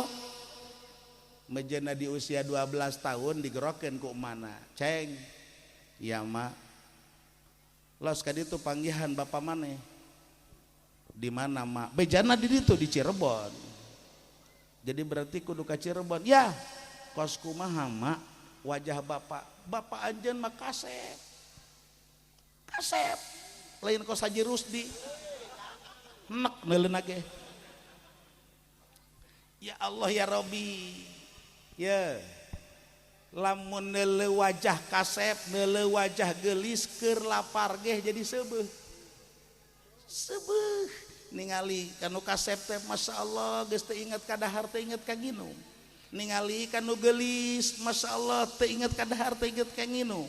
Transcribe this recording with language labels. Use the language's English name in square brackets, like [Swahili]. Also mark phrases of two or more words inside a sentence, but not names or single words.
[Sundanese] Mejana di usia 12 tahun digerokeun ku mana ceng ya mak los ka ditu panggihan bapak maneh di mana mak bejana di ditu di Cirebon. Jadi berarti kudu ka Cirebon ya kos kumaha mak wajah bapak anjeun mah kasep lain kos Haji Rusdi nek neuleuna ge. [Arabic] يا الله يا ربي [Sundanese] ya lamun neuleu wajah kasep neuleu wajah geulis keur lapar ge jadi seubeuh ningali kanu kasep teh [Arabic] ما شاء الله [Sundanese] geus teu inget ka dahar teu inget ka nginum, ningali kanu geulis [Arabic] ما شاء الله [Sundanese] teu inget ka dahar teu inget ka nginum.